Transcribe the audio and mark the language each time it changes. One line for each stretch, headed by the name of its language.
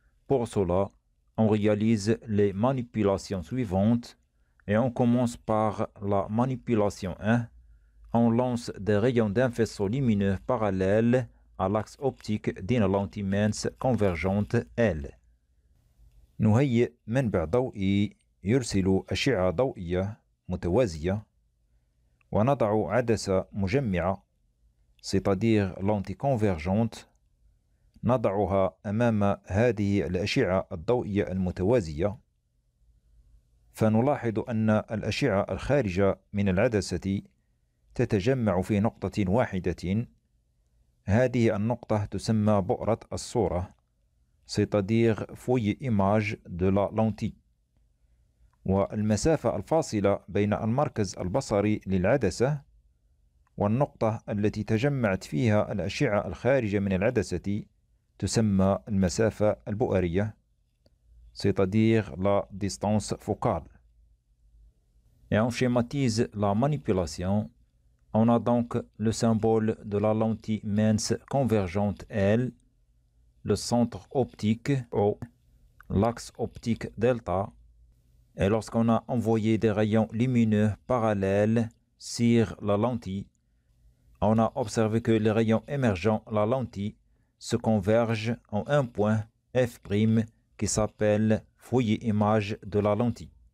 French: Pour cela, on réalise les manipulations suivantes et on commence par la manipulation 1. On lance des rayons d'un faisceau lumineux parallèles à l'axe optique d'une lentille mince convergente L.
Arabic: نهيئ منبع ضوئي يرسل أشعة ضوئية متوازية ونضع عدسة مجمعة
French: c'est-à-dire lentille convergente
Arabic: نضعها أمام هذه الأشعة الضوئية المتوازية فنلاحظ أن الأشعة الخارجة من العدسة تتجمع في نقطة واحدة. هذه النقطة تسمى بؤرة الصورة
French: c'est-à-dire feuille image de la lentille.
Arabic: والمسافة الفاصلة بين المركز البصري للعدسة والنقطة التي تجمعت فيها الأشعة الخارجة من العدسة تسمى المسافة البؤرية
French: c'est-à-dire la distance focale. Et on schématise la manipulation. On a donc le symbole de la lentille mince convergente L, le centre optique O, l'axe optique delta. Et lorsqu'on a envoyé des rayons lumineux parallèles sur la lentille, on a observé que les rayons émergeant la lentille se convergent en un point F' qui s'appelle feuille image de la lentille.